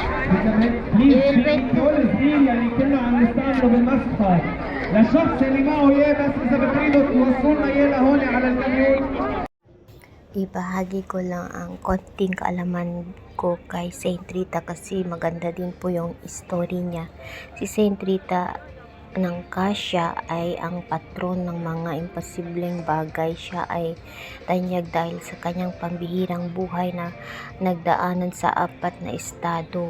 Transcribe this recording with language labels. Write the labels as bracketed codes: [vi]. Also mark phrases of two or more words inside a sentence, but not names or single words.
[en] will wait. [ar] كل صغير يعني كله عم نستعمله بالمسخة للشخص اللي معه اياه بس اذا بتريدوا توصلنا اياه لهون على الكاميون. [tl] Ibahagi ko lang ang konting kaalaman ko kay Saint Rita kasi maganda din po yung story niya. Si Saint Rita ng Cassia ay ang patron ng mga imposibleng bagay. Siya ay tanyag dahil sa kanyang pambihirang buhay na nagdaanan sa 4 na estado.